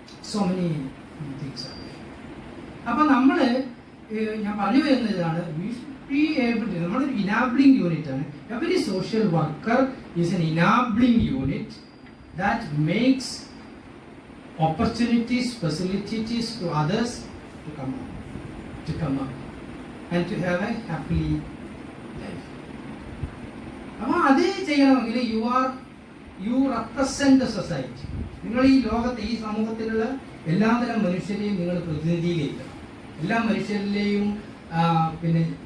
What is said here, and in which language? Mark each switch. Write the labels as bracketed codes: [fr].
[en] So many things. [ml] അപ്പൊ നമ്മള് ഞാൻ പറഞ്ഞു വരുന്നതാണ് നമ്മളൊരു ഇനാബിളിംഗ് യൂണിറ്റ് ആണ്. [en] Every social worker is an enabling unit that makes opportunities, facilities to others to come up and to have a happily life. [ml] അപ്പോൾ അത് ചെയ്യണമെങ്കിൽ [en] you represent the society. [ml] നിങ്ങൾ ഈ ലോകത്തെ ഈ സമൂഹത്തിലുള്ള എല്ലാതരം മനുഷ്യരെയും നിങ്ങൾ പ്രതിനിധീകരിക്കണം. എല്ലാ മനുഷ്യരിലെയും പിന്നെ